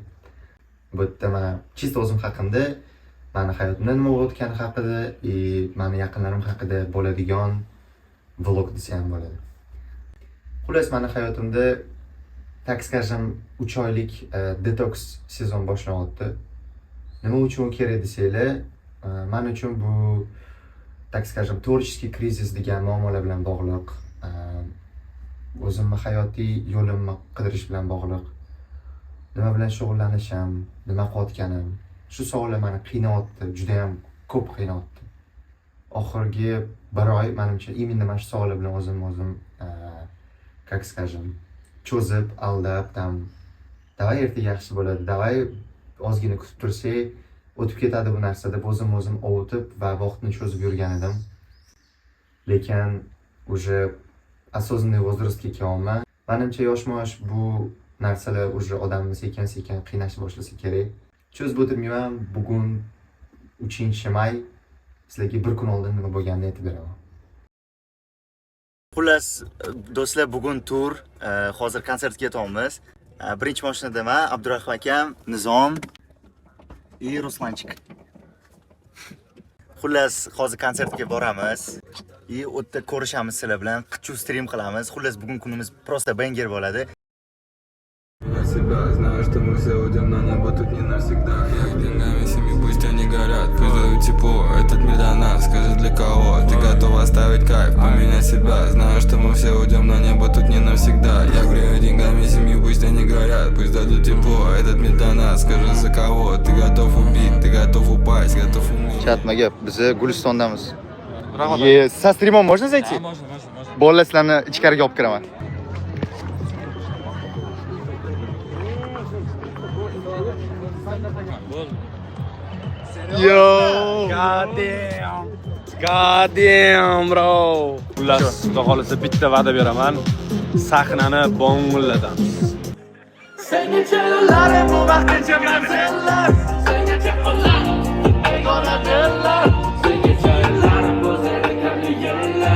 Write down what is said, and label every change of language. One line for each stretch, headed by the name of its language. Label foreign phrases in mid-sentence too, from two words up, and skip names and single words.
Uzbek: Bu yerda men chist o'zim haqimda, meni hayotimda nima bo'layotgani haqida, meni yaqinlarim haqida bo'ladigan vlog desa ham bo'ladi. Xullas meni hayotimda
Russian: так скажем
Uzbek: 3 oylik detoks sezon boshlanyapti. Nima uchun kerak desanglar, men uchun bu
Russian: так скажем творческий кризис
Uzbek: degan muammolar bilan bog'liq. O'zimni hayotiy yo'limni qidirish bilan bog'liq. Nima bilan shug'ullanishim, nima qilayotganim, shu savollar meni qiynayapti, juda ham ko'p qiynayapti. Oxirgi 1 oy menimcha именно mana shu savollar bilan o'zim
Russian: как скажем
Uzbek: cho'zib, aldab,
Russian: там давай
Uzbek: ertaga yaxshi bo'ladi, davay ozgina kutib tursak, o'tib ketadi bu narsa deb o'zim ovutib va vaqtni cho'zib yurgan edim. Lekin
Russian: уже осознанный
Uzbek: возрastga kelganman. Menimcha yoshma-yosh bu narsalar уже odamni sekin-sekin qiynashni boshlasa kerak. Cho'zib o'tirmayman, bugun 3-may sizlarga bir kun oldin nima bo'lganini aytib beraman. Xullas do'stlar, bugun tur, hozir konsertga ketyapmiz. Birinchi mashinada men, Abdurahim akam, Nizom va Ruslanchik. Xullas hozir konsertga boramiz. U yerda ko'rishamiz sizlar bilan, qichqu stream qilamiz. Xullas bugun kunimiz просто banger bo'ladi.
Russian: Знаю, что мы все уйдем на небо, тут не навсегда. Я деньгами семьи, пусть они горят, пусть дают тепло. Этот мир для нас, скажи для кого. Ты готов оставить кайф, поменять себя. Знаю, что мы все уйдем на небо, тут не навсегда. Я говорю деньгами семьи, пусть они горят, пусть дадут тепло. Этот мир для нас, скажи за кого. Ты готов убить, ты готов упасть, готов умереть.
Uzbek: Chat, maga biz Gulistondamiz.
Russian: Со стримом можно зайти? Да, можно.
Uzbek: Bolalar sizlarni ichkariga olib kiraman. Yo!
English: God damn, bro.
Uzbek: Xullas, xudo xolisa bitta va'da beraman. Sahnani bong'illatamiz. Sengacha yo'llarim bu vaqtgacha manzillar. Sengacha qo'llarim begona dillar. Sengacha yo'llarim bu zerikarli yillar.